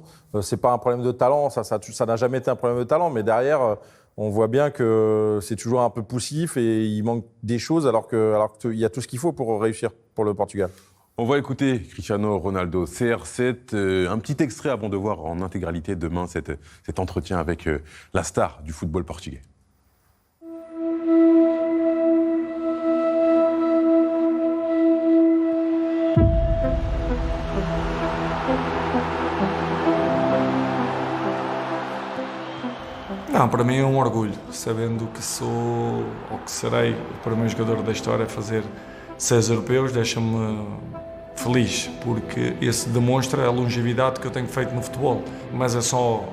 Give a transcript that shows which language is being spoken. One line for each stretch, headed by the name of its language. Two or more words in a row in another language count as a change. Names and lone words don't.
French: C'est pas un problème de talent, ça n'a jamais été un problème de talent, mais derrière, on voit bien que c'est toujours un peu poussif et il manque des choses alors qu'il y a tout ce qu'il faut pour réussir pour le Portugal. On va écouter Cristiano Ronaldo, CR7, un petit extrait avant de voir en intégralité demain cet entretien avec la star du football portugais.
Portuguese: Não, para mim é um orgulho, sabendo que sou, ou que serei, o primeiro jogador da história a fazer 6 europeus, deixa-me feliz, porque esse demonstra a longevidade que eu tenho feito no futebol.